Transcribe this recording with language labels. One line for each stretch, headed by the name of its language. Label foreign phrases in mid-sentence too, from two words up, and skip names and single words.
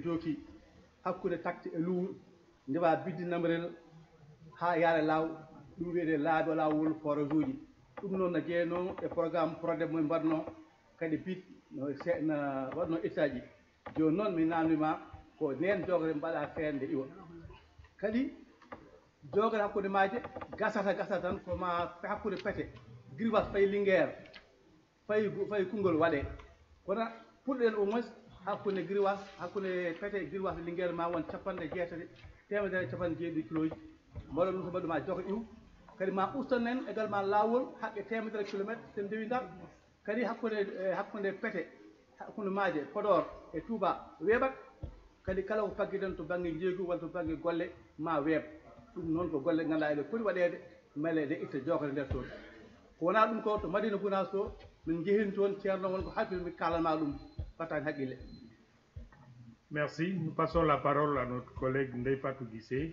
Fula: jooki hakkude takti e luur ndewa biddi namrel ha yaara law ɗum wiyete laabi lawol forage uji ɗum noon no jeeyno e programme PRODEP mo mbaɗno kadi bit no waɗno état ji joni noon mi namdima ko nden jogre mbaɗa feerde iwa kadi jogre hakkude maje gasata tan koma hakkude peete Guirwas fayi Linguére fayi Koungheul waɗe kono puɗɗen
French: au moins
Fula: hakkude Guirwas hakkude peete Guirwas e Linguére ma won jeetati temedere 70 kiloji mboɗo ɗum so mbaɗuma jogo iw kadi ma ustanen également lawol haqqe temedere kilométre sen ndewi Ndar kadi hakkude peete hakkude maaje Podor e Touba weeɓat kadi kala ko fagguiden to banggue jeeygu walla to banggue golle ma weeb ɗum noon ko golle ganduɗa eɗe poti waɗede mele de itta jogre nder toon ko wona ɗum ko to Madina Gounass to min jeehin toon ceerno won ko hakkille mi kalanma ɗum fattani haqqille.
French: Merci. Nous passons la parole à notre collègue Ndeye Fatou Guissé.